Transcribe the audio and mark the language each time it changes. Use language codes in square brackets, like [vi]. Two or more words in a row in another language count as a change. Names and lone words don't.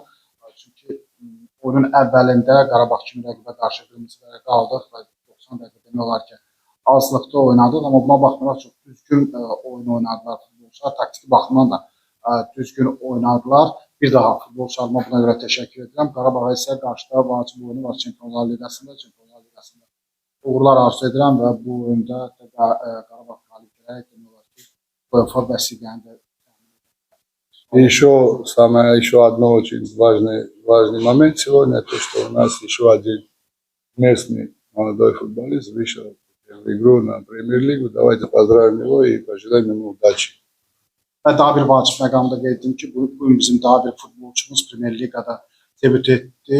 [az] Çünki oyunun əvvəlində Qarabağ kimi rəqibə qarşı qırmızı vərəqə aldıq və 90 dəqiqə demək olar ki, azlıqda oynadıq, amma buna baxmayaraq çox düzgün oyun oynadılar futbolçular, taktiki baxımdan da düzgün oynadılar. Bir daha futbolçularıma buna görə təşəkkür edirəm. Qarabağa isə qarşıda vacib oyunu var Çempionlar Liqasında. Uğurlar arzu edirəm və bu oyunda Qarabağ qalib gələrək demək olar ki, UEFA vəsiqəni də. [ru] Еще одно очень важный момент сегодня, то, что у нас еще один местный молодой футболист вышел в игру на Премьер-лигу. Давайте поздравим его и пожелаем ему удачи. [az] Və daha bir vacib məqamda qeyd etdim ki, bugün bizim daha bir futbolçumuz Premier Liqada debüt etdi.